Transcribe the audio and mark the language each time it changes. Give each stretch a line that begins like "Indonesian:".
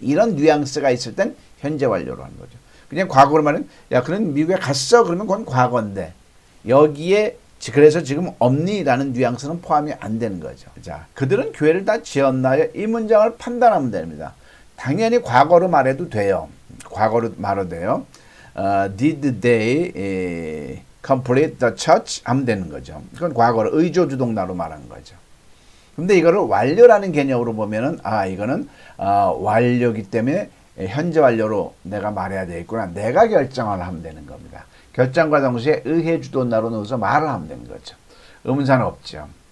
Korean: 이런 뉘앙스가 있을 땐 현재 완료로 하는 거죠. 그냥 과거로 말하면 야 그는 미국에 갔어 그러면 그건 과거인데 여기에 그래서 지금 없니? 라는 뉘앙스는 포함이 안 되는 거죠. 자, 그들은 교회를 다 지었나요? 이 문장을 판단하면 됩니다. 당연히 과거로 말해도 돼요. 과거로 말해도 돼요.
English: Did they complete the church?
Korean: 하면 되는 거죠. 그건 과거로 의조주동사로 말하는 거죠. 근데 이거를 완료라는 개념으로 보면은 이거는 완료기 때문에 현재 완료로 내가 말해야 되겠구나. 내가 결정을 하면 되는 겁니다. 결정과 동시에 의해 주동사로 넣어서 말을 하면 되는 거죠. 의문사는 없죠.